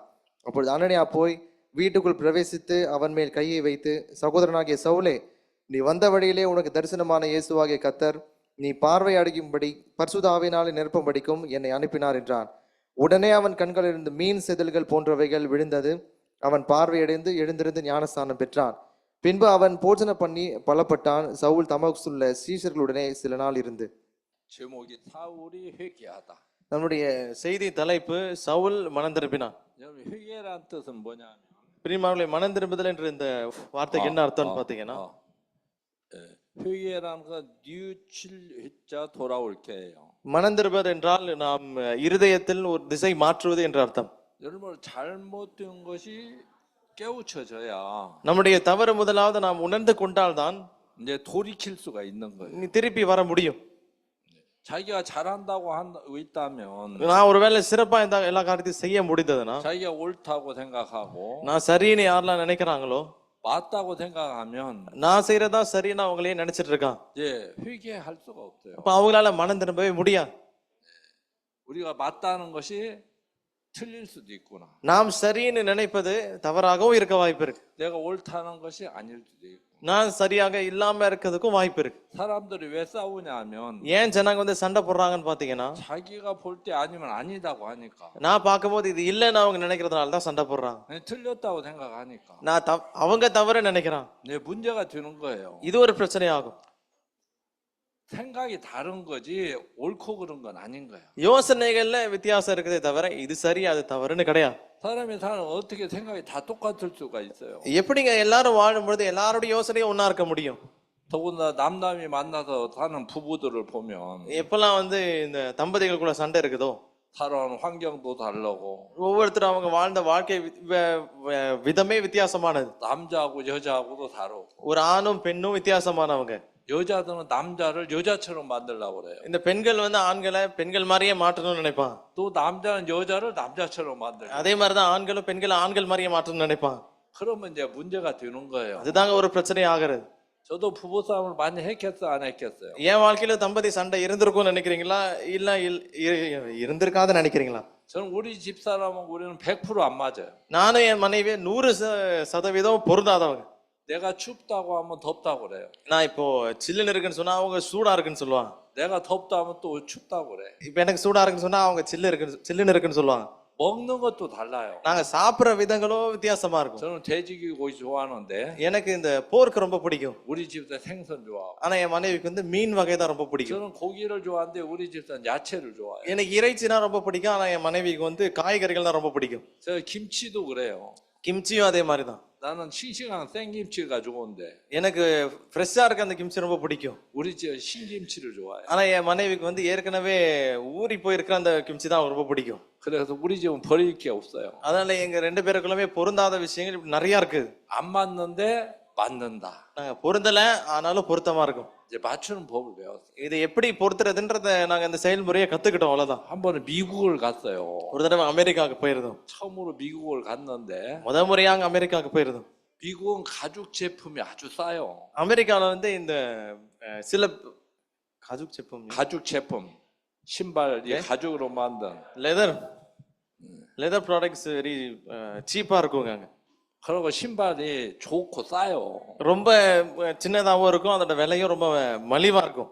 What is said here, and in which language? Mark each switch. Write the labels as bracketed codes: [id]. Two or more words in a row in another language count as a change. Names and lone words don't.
[ta] அப்பொழுது அனனியா போய் வீட்டுக்குள் பிரவேசித்து அவன் மேல் கையை வைத்து, சகோதரனாகிய சவுலே, நீ வந்த வழியிலே உனக்கு தரிசனமான இயேசுவாகிய கர்த்தர் நீ பார்வை அடையும்படி பரிசுத்த ஆவியினாலே நிரப்பும்படிக்கும் என்னை அனுப்பினார் என்றான். உடனே அவன் கண்களிலிருந்து மீன் செதில்கள் போன்றவைகள் விழுந்தது. அவன் பார்வையடைந்து எழுந்திருந்து ஞானஸ்தானம் பெற்றான். பின்பு அவன் போஜன பண்ணி பலப்பட்டான். சவுல் தமஸ்குள்ள சீஷர்களுடனே சில நாள் இருந்து. [ko] 제목이 사울이 회개하다. [ta] நம்முடைய செய்தி தலைப்பு சவுல் மனம் திரும்பினான். [ko] 여러분 회개란 뜻은 뭐냐면, [ta] பிரியமானவர்களே, மனம் திரும்புதல் என்ற இந்த வார்த்தைக்கு என்ன அர்த்தம்னு பார்த்தீங்கன்னா, [ko] 회개라는 건 뉘우칠 회자 돌아올 게예요. [ta] மனம் திரும்புவது என்றால் நாம் இருதயத்தில் ஒரு திசை மாற்றுவது என்ற அர்த்தம். [ko] 여러분 잘못된 것이 깨우쳐져야 [ta] நம்முடைய தவறு முதலாவது நாம் உணர்ந்து கொண்டால்தான் [ko] 이제 돌이킬 수가 있는 거예요. [ta] நீ திருப்பி வர முடியும். [ko] 자기가 잘한다고 하고 있다면, [ta] நான் ஒருவேளை சிறப்பா இந்த எல்லா காரியத்தையும் செய்ய முடிந்ததுன்னா, [ko] 자기가 옳다고 생각하고 [ta] நான் சரின்னு யாரெல்லாம் நினைக்கிறாங்களோ, [ko] 맞다고 생각하면 [ta] நான் செய்யறதா சரின்னு அவங்களே நினைச்சிட்டு இருக்கான். [ko] 이제 회개할 수가 없어요. [ta] அப்ப அவங்களால மனம் திரும்பவே முடியாது. [ko] 우리가 맞다는 것이 틀릴 수도 있구나. [ta] நாம் சரின்னு நினைப்பது தவறாகவும் இருக்க வாய்ப்பு இருக்கு. [ko] 내가 옳다는 것이 아닐 수도 있고. [ta] நான் சரியாக இல்லாம இருக்கிறதுக்கும் வாய்ப்பு இருக்கு. [ko] 사람들이 왜 싸우냐면, [ta] ஏன் ஜனங்க வந்து சண்டை போடுறாங்கன்னு பாத்தீங்கன்னா, [ko] 자기가 볼 때 아니면 아니다고 하니까, [ta] நான் பார்க்கும்போது இது இல்லைன்னு அவங்க நினைக்கிறதுனால தான் சண்டை போடுறாங்க. [ko] 틀렸다고 생각하니까 [ta] நான் அவங்க தவறு நினைக்கிறான். [ko] 내 문제가 되는 거예요. [ta] இது ஒரு பிரச்சனையாகும். [ko] 생각이 다른 거지 옳고 그런 건 아닌 거야. [ta] யோசனைகள்ல வித்தியாசம் இருக்குதே தவிர இது சரி அது தவறுன்னு கிடையாது. [ko] 사람이 사는 어떻게 생각이 다 똑같을 수가 있어요. [ta] எப்படிங்க எல்லாரும் வாழும்பொழுது எல்லாருடைய யோசனையும் ஒன்னா இருக்க முடியும்? [ko] 더군다나 남남이 만나서 사는 부부들을 보면 [ta] எப்பெல்லாம் வந்து இந்த தம்பதிகளுக்குள்ள சண்டை இருக்குதோ, [ko] 살아온 환경도 다르고, [ta] ஒவ்வொருத்தரும் அவங்க வாழ்ந்த வாழ்க்கை விதமே வித்தியாசமானது. [ko] 남자하고 여자하고도 다르고, [ta] ஒரு ஆணும் பெண்ணும் வித்தியாசமானவங்க. [ko] 여자들은 남자를 여자처럼 만들려고 그래요. [ta] இந்த பெண்கள் வந்து ஆண்களை பெண்கள் மாதிரியே மாற்றணும்னு நினைப்பான். [ko] 또 남자는 여자를 남자처럼 만들고. [ta] அதே மாதிரிதான் ஆண்களும் பெண்களை ஆண்கள் மாதிரியே மாற்றணும்னு நினைப்பான். [ko] 그러면 이제 문제가 되는 거예요. [ta] அதுதாங்க ஒரு பிரச்சனை ஆகிறது. [ko] 저도 부부 싸움을 많이 했겠어 안 했겠어요? [ta] என் வாழ்க்கையில தம்பதி சண்டை இருந்திருக்கும்னு நினைக்கிறீங்களா, இல்ல இருந்திருக்காதுன்னு நினைக்கிறீங்களா? [ko] 저는 우리 집사람은 우리는 100% 안 맞아요. [ta] நானும் என் மனைவி 100% பொருந்தாதவங்க. [ko] 내가 춥다고 하면 덥다고 그래요. [ta] நான் இப்போ சில்லுன்னு இருக்குன்னு சொன்னா அவங்க சூடா இருக்குன்னு சொல்லுவாங்க. [ko] 내가 덥다 하면 또 춥다고 그래. [ta] இப்போ எனக்கு சூடா இருக்குன்னு சொன்னா அவங்க சில்லுன்னு இருக்குன்னு சொல்லுவாங்க. [ko] 먹는 것도 달라요. [ta] நாங்க சாப்பிடுற விதங்களும் வித்தியாசமா இருக்கும். [ko] 저는 돼지고기 좋아하는데 [ta] எனக்கு இந்த போர்க்கு ரொம்ப பிடிக்கும். [ko] 우리 집도 생선 좋아하고. [ta] ஆனா என் மனைவிக்கு வந்து மீன் வகை தான் ரொம்ப பிடிக்கும். [ko] 저는 고기를 좋아하는데 우리 집도 야채를 좋아해요. [ta] எனக்கு இறைச்சினா ரொம்ப பிடிக்கும். ஆனா என் மனைவிக்கு வந்து காய்கறிகள் தான் ரொம்ப பிடிக்கும். [ko] 저 김치도 그래요. [ta] கிம்ச்சியும் அதே மாதிரி தான். [ko] 나는 싱싱한 생김치가 좋은데 [ta] எனக்கு ஃப்ரெஷ்ஷா இருக்க அந்த கிம்ச்சி ரொம்ப பிடிக்கும். [ko] 우리 집 신김치를 좋아해요. [ta] ஆனா என் மனைவிக்கு வந்து ஏற்கனவே ஊறி போயிருக்கிற அந்த கிம்ச்சி தான் ரொம்ப பிடிக்கும். [ko] 그래서 우리 집은 버릴 게 없어요. [ta] அதனால எங்க ரெண்டு பேருக்குள்ளமே பொருந்தாத விஷயங்கள் இப்படி நிறைய இருக்கு. [ko] 안 맞는데 맞는다. [ta] நாங்க பொருந்தல ஆனாலும் பொருத்தமா இருக்கும். [ko] 이제 맞추는 법을 배웠어요. [ta] இது எப்படி பொருத்துறதுன்றத நாங்க இந்த செயல்முறையை கத்துக்கிட்டோம் அவ்வளவுதான். [ko] 한 번은 미국을 갔어요. [ta] ஒரு தடவை அமெரிக்காவுக்கு போயிருந்தோம். [ko] 처음으로 미국을 갔는데 [ta] முதல் முறையா அங்க அமெரிக்காவுக்கு போயிருந்தோம். [ko] 미국은 가죽 제품이 아주 싸요. [ta] அமெரிக்கால வந்து இந்த சில [ko] 가죽 제품 가죽 제품, 신발 이 가죽으로 만든 [en] leather products very cheap [ta] இருக்குங்க அங்க. [ko] 그리고 신발이 좋고 싸요. [ta] ரொம்ப சின்னதாவும் இருக்கும், அதோட விலையும் ரொம்ப மலிவா இருக்கும்.